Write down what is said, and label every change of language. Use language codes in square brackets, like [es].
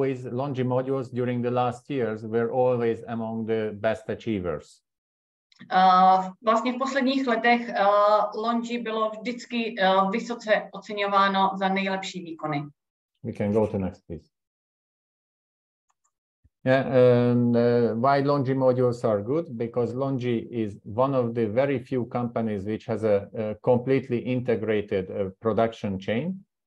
[en] Longi modules during the last years were always among the best achievers. [cs] Vlastně v posledních letech Longi bylo vždycky vysoce oceňováno za nejlepší výkony. [en] We can go to next, please. Yeah, and why Longi modules are good? Because Longi is one of the very few companies which has a completely integrated production chain.